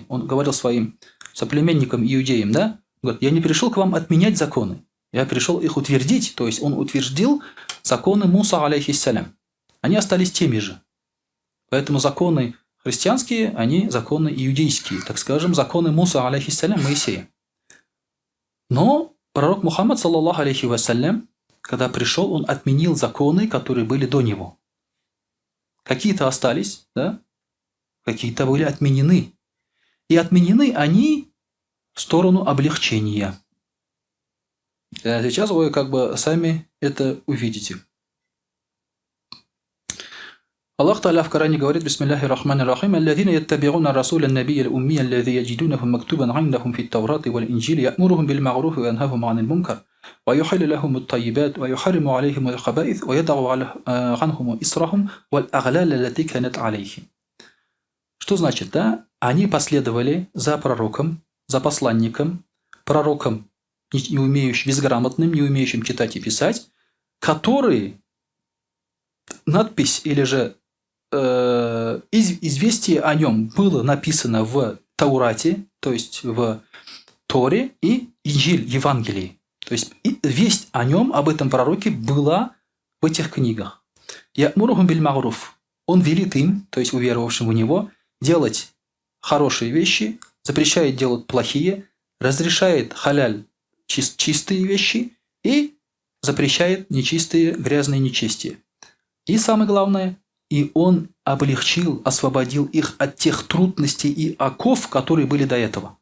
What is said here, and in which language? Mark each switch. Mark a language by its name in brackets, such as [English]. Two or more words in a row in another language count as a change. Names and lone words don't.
[Russian] Он говорил своим соплеменникам, иудеям, да? Говорит, я не пришел к вам отменять законы. Я пришел их утвердить. То есть, он утвердил законы Муса алейхиссалям. Они остались теми же. Поэтому законы христианские, они законы иудейские. Так скажем, законы Муса алейхиссалям, Моисея. Но пророк Мухаммад, [Arabic] صلى الله عليه وسلم, [Russian] когда пришел, он отменил законы, которые были до него. Какие-то остались, да? Какие-то были отменены. И отменены они в сторону облегчения. Сейчас вы сами это увидите. Аллах Та'аля в Коране говорит, [Arabic] بسم الله الرحمن الرحيم الذين يتبعون الرسول النبي الأمي الذي يجدونه مكتوبا عندهم في التوراة والإنجيل يأمرهم بالمعروف وينهاهم عن المنكر ويحل لهم الطيبات ويحرم عليهم الخبائث ويضع عنهم إصرهم والأغلال التي كانت عليهم». [Russian] Что значит, да? Они последовали за пророком, за посланником, пророком, не умеющим, безграмотным, не умеющим читать и писать, который надпись или же известие о нем было написано в Таурате, то есть в Торе и Инжиль, Евангелии. То есть весть о нем, об этом пророке, была в этих книгах. [Arabic] يأمرهم بالمعروف. [Russian] Он велит им, то есть уверовавшим в него, делать хорошие вещи, запрещает делать плохие, разрешает халяль чистые вещи и запрещает нечистые, грязные нечестия. И самое главное, и он облегчил, освободил их от тех трудностей и оков, которые были до этого.